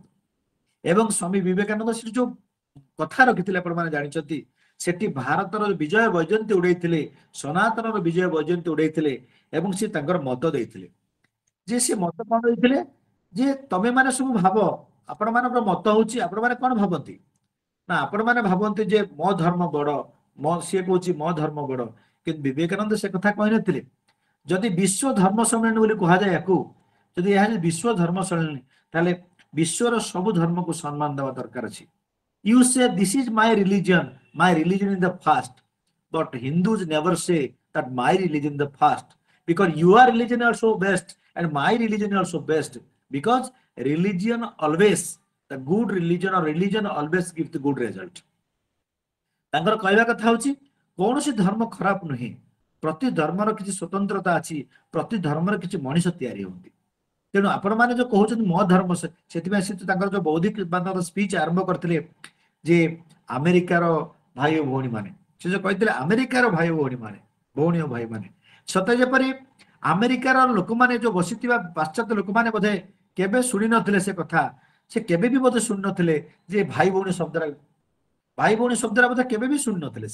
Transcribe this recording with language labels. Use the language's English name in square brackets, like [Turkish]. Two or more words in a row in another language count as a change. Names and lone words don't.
[Odia] ଏବଂ ସ୍ୱାମୀ ବିବେକାନନ୍ଦ ସେଠି ଯୋଉ କଥା ରଖିଥିଲେ ଆପଣମାନେ ଜାଣିଛନ୍ତି ସେଠି ଭାରତର ବିଜୟ ବୈଜୟନ୍ତୀ ଉଡେଇଥିଲେ ସନାତନର ବିଜୟ ବୈଜୟନ୍ତୀ ଉଡେଇଥିଲେ ଏବଂ ସେ ତାଙ୍କର ମତ ଦେଇଥିଲେ ଯେ ସେ ମତ କଣ ଦେଇଥିଲେ ଯେ ତମେ ମାନେ ସବୁ ଭାବ ଆପଣମାନଙ୍କର ମତ ହଉଛି ଆପଣମାନେ କଣ ଭାବନ୍ତି ନା ଆପଣମାନେ ଭାବନ୍ତି ଯେ ମୋ ଧର୍ମ ବଡ ସିଏ କହୁଛି ମୋ ଧର୍ମ ବଡ କିନ୍ତୁ ବିବେକାନନ୍ଦ ସେ କଥା କହିନଥିଲେ। ଯଦି ବିଶ୍ୱ ଧର୍ମ ସମ୍ମିଳନୀ ବୋଲି କୁହାଯାଏ ୟାକୁ ଯଦି ଏହା ବିଶ୍ୱ ଧର୍ମ ସମ୍ମିଳନୀ ତାହେଲେ ବିଶ୍ୱର ସବୁ ଧର୍ମକୁ ସମ୍ମାନ ଦେବା ଦରକାର ଅଛି। [English] You say this is my religion is the first, but Hindus never say that my religion is the first because your religion is also best and my religion is also best because religion always the good religion or religion always gives the good result। [Odia] ତାଙ୍କର କହିବା କଥା ହଉଛି କୌଣସି ଧର୍ମ ଖରାପ ନୁହେଁ ପ୍ରତି ଧର୍ମର କିଛି ସ୍ୱତନ୍ତ୍ରତା ଅଛି ପ୍ରତି ଧର୍ମର କିଛି ମଣିଷ ତିଆରି ହୁଅନ୍ତି। ତେଣୁ ଆପଣମାନେ ଯୋଉ କହୁଛନ୍ତି ମୋ ଧର୍ମ ସେଥିପାଇଁ ସେ ତାଙ୍କର ଯୋଉ ବୌଦ୍ଧିକ ସ୍ପିଚ ଆରମ୍ଭ କରିଥିଲେ ଯେ ଆମେରିକାର ଭାଇ ଓ ଭଉଣୀ ମାନେ ସେ ଯୋଉ କହିଥିଲେ ଆମେରିକାର ଭାଇ ଭଉଣୀ ମାନେ ଭଉଣୀ ଓ ଭାଇ ମାନେ ସତେ ଯେପରି ଆମେରିକାର ଲୋକମାନେ ଯୋଉ ବସିଥିବା ପାଶ୍ଚାତ୍ୟ ଲୋକମାନେ ବୋଧେ କେବେ ଶୁଣି ନଥିଲେ ସେ କଥା ସେ କେବେ ବି ବୋଧେ ଶୁଣି ନଥିଲେ ଯେ ଭାଇ ଭଉଣୀ ଶବ୍ଦଟା ବୋଧେ କେବେ ବି ଶୁଣି ନଥିଲେ।